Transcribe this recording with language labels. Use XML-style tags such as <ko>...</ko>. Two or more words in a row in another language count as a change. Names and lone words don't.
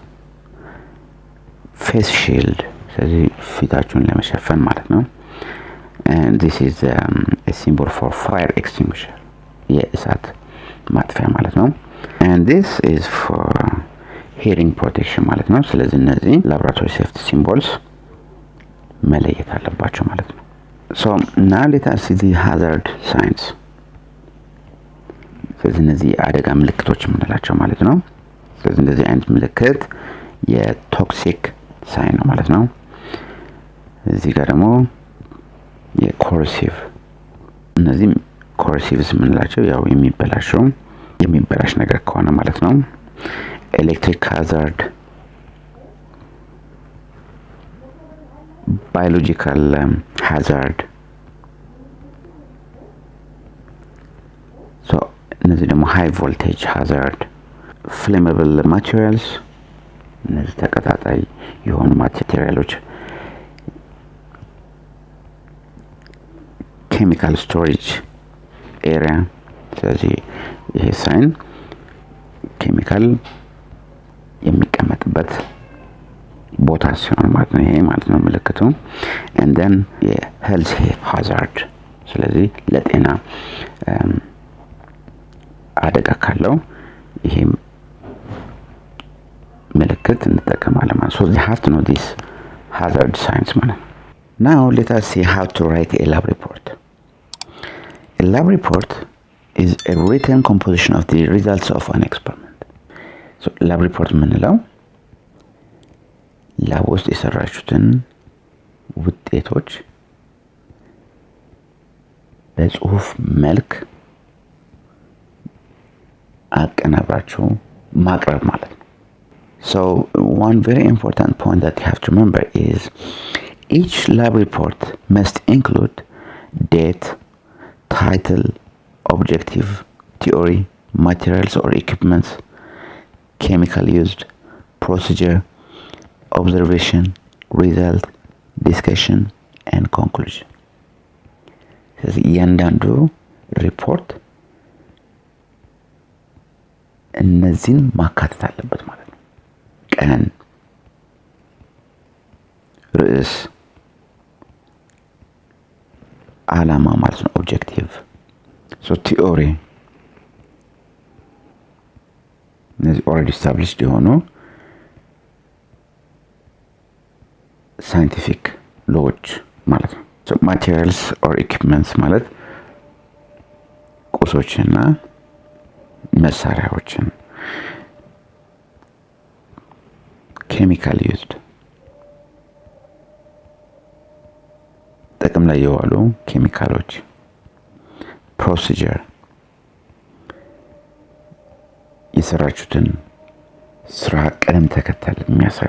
<en>face shield</en> <am>ስለዚህ ፊታችሁን ለመሸፈን ማለት ነው</am> <en>and this is a symbol for fire extinguisher</en> <am>የእሳት ማጥፊያ ማለት ነው</am> <en>and this is for hearing protection</en> <am>ማለት ነው ስለዚህ እነዚህ</am> <en>laboratory safety symbols</en> <am>መለየት አለባችሁ ማለት ነው</am> <en>so now let us see the hazard signs</en> <am>ስለዚህ እነዚህ አደጋ ምልክቶች የምንላቸው ማለት ነው ስለዚህ እንደዚህ አይነት ምልክት የቶክሲክ ሳይን ነው ማለት ነው እዚህ ጋር ደግሞ የኮሮሲቭ እነዚህ ኮሮሲቭስ የምንላቸው ያው የሚበላሽ ነገር ከሆነ ማለት ነው</am> <en>electric hazard biological hazard so</en> <am>እነዚህ ደግሞ</am> <en>high voltage hazard flammable materials</en> <am>እነዚህ ተቀጣጣይ የሆኑ ማቴሪያሎች</am> <en>chemical storage area</en> <am>ስለዚህ ይሄ ሳይን ኬሚካል የሚቀመጥበት ቦታ ሲሆን ማለት ነው ይሄ ማለት ነው ምልክቱ</am> <en>and then health hazard</en> <am>ስለዚህ ለጤና አደጋ ካለው ይሄ ምልክት እንጠቀማለን ማለት</am> <en>so you have to know this hazard signs ማለት now let us see how to write a lab report a lab report is a written composition of the results of an experiment so lab report ምንለው</en> <am>ላብ ውስጥ የሰራችሁትን ውጤቶች በጽሁፍ መልክ አቀናብራችሁ ማቅረብ ማለት ነው</am> <en>so one very important point that you have to remember is each lab report must include date title objective theory materials or equipments chemical used procedure observation result discussion and conclusion</en> <am>ስለዚህ እያንዳንዱ ሪፖርት እነዚህን ማካተት አለበት ማለት ነው ቀን ርዕስ ዓላማ ማለት ነው ኦብጀክቲቭ</am> <en>so theory</en> <am>እነዚህ</am> <en>already established</en> <am>የሆኑ</am> <en>scientific laws</en> <am>ማለት ነው</am> <en>so materials or equipments</en> <am>ማለት ቁሶችና መሳሪያዎችን</am> <en>chemical used</en> <am>ጥቅም ላይ የዋሉ ኬሚካሎች procedure የሰራችሁትን ስራ ቀደም ተከተል የሚያሳይ</am>